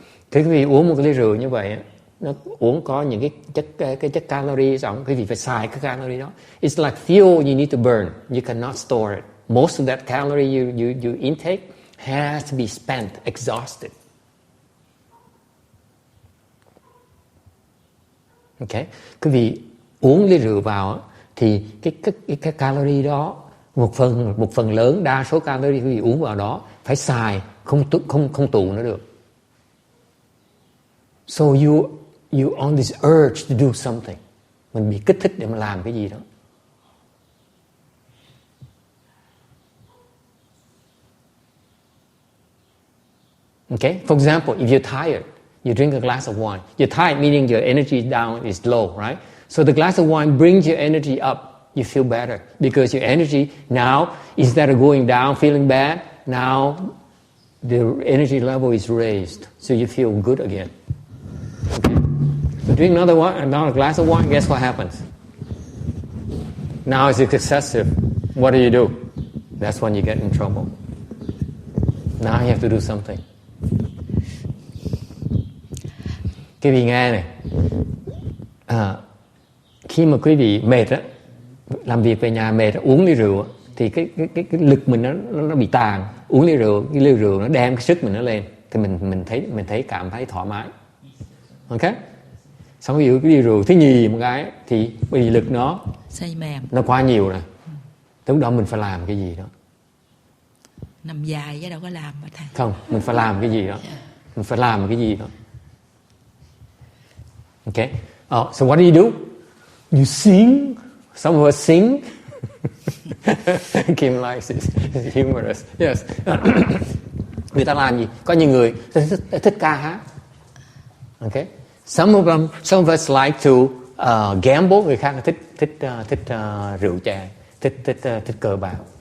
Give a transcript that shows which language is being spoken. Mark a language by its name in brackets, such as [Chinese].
[Vietnamese] Thế quý vị uống một cái ly rượu như vậy, nó uống có những cái chất calorie trong, quý vị phải xài cái calorie đó. [English] It's like fuel you need to burn. You cannot store it. Most of that calorie you intake has to be spent, exhausted. Okay. [Vietnamese] Quý vị uống ly rượu vào thì cái calorie đó, một phần lớn, đa số calorie quý vị uống vào đó phải xài, không tụ nữa được. [English] So you on this urge to do something. [Vietnamese] Mình bị kích thích để mà làm cái gì đó. [English] Okay? For example, if you're tired, you drink a glass of wine. You're tired, meaning your energy down is low, right? So the glass of wine brings your energy up. You feel better because your energy now, instead of going down, feeling bad, now the energy level is raised. So you feel good again. Okay? So drink another glass of wine, guess what happens? Now it's excessive. What do? That's when you get in trouble. Now you have to do something. [Vietnamese] Quý vị nghe này, khi mà quý vị mệt á, làm việc về nhà mệt, uống ly rượu thì cái lực mình nó bị tàn. Uống ly rượu nó đem cái sức mình nó lên, thì mình thấy cảm thấy thoải mái. Ok? Xong ví dụ cái ly rượu thứ nhì một cái thì bởi vì lực say mềm, nó quá nhiều rồi. Lúc đó mình phải làm cái gì đó. Nằm dài chứ đâu có làm mà thầy. Không, mình phải làm cái gì đó. Mình phải làm cái gì đó. [English] Okay. So what do? You sing. Some of us sing. Kim likes it. It's humorous. Yes. [Vietnamese] Người ta làm gì? Có những người thích ca hát. [English] Okay. Some of us like to gamble. [Vietnamese] Người khác thích rượu chè, thích cờ bạc.